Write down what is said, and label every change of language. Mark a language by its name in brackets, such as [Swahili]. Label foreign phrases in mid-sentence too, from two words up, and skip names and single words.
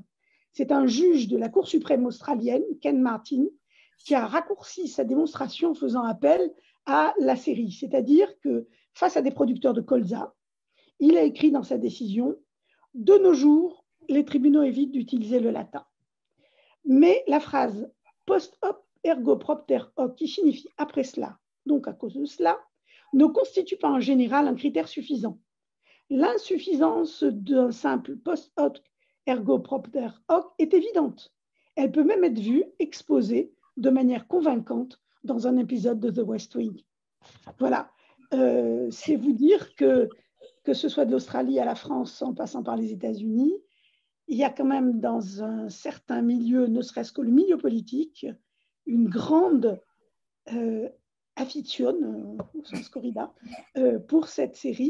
[French] C'est un juge de la Cour suprême australienne, Ken Martin, qui a raccourci sa démonstration en faisant appel à la série. C'est-à-dire que face à des producteurs de colza, il a écrit dans sa décision « De nos jours, les tribunaux évitent d'utiliser le latin. » Mais la phrase [Latin] post hoc ergo propter hoc, [French] qui signifie après cela, donc à cause de cela, ne constitue pas en général un critère suffisant. L'insuffisance d'un simple [Latin] post hoc ergo propter hoc [French] est évidente. Elle peut même être vue, exposée de manière convaincante dans un épisode de The West Wing. Voilà, c'est vous dire que ce soit de l'Australie à la France en passant par les États-Unis, il y a quand même dans un certain milieu, ne serait-ce que le milieu politique, une grande affection, au sens corrida, pour cette série.